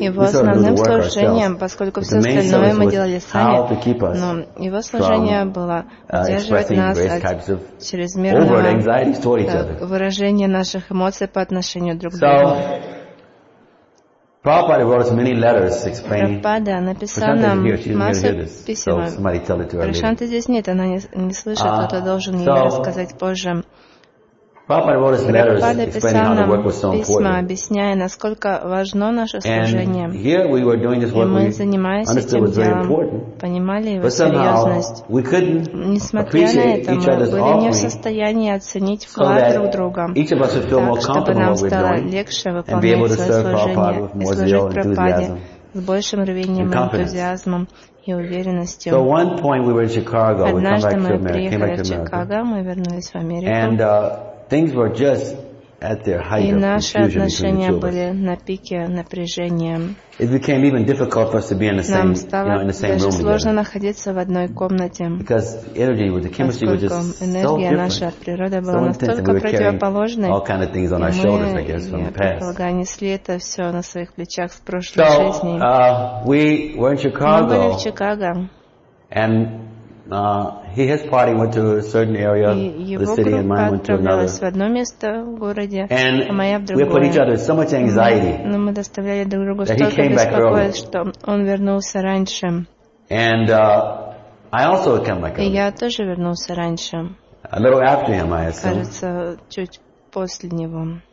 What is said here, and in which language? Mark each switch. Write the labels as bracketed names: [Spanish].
[Russian] его основным служением, поскольку все остальное мы делали сами, но его служение было удерживать нас от чрезмерного выражения наших эмоций по отношению друг к другу. [English] Prabhupada wrote us many letters explaining. [Russian] Prabhupada написал нам массу писем. [English] So somebody tell it to her. [Russian] Прашанта здесь нет, она не слышит, кто-то должен ей рассказать позже. [English] Prabhupada wrote us letters explaining how the work was so important. [Russian] Письма, объясняя, насколько важно наше служение. [English] And here we were doing this work. [Russian] Мы занимались этим делом, понимали его серьезность. [English] We couldn't appreciate each other's offering. [Russian] Мы были не в состоянии оценить вклад друг друга. [English] Each of us would feel more comfortable with doing. [Russian] Чтобы нам стало легче выполнять свое служение, служить Прабхупаде с большим рвением и энтузиазмом. И уверенностью. [English] So one point we were in Chicago. [Russian] Однажды [English] we came back [Russian] мы приехали [English] to America, [Russian] в Чикаго, мы вернулись в Америку. [English] And things were just at their height. [Russian] И наши отношения были на пике напряжения. [English] It became even difficult for us to be in the same, you know, in the same room. [Russian] Нам стало сложно находиться в одной комнате. [English] Because energy, the chemistry was just so different. [Russian] Энергия, наша природа была [English] so [Russian] настолько противоположной. [English] All kind of things on our shoulders, I guess, from the past. [Russian] Мы, я несли это все на своих плечах с прошлой жизни. [English] So, we were in Chicago. [Russian] Мы были в Чикаго. [English] And his party went to a certain area of the city, and mine went to another. [Russian] В одно место в городе, [English] and [Russian] а моя в другое. [English] We put each other so much anxiety. [Russian] Но мы доставляли друг другу столько беспокойств, что он вернулся раньше. [English] And I also came back early. [Russian] И я тоже вернулся раньше. [English] A little after him, I assume. [Russian] Кажется, чуть после него.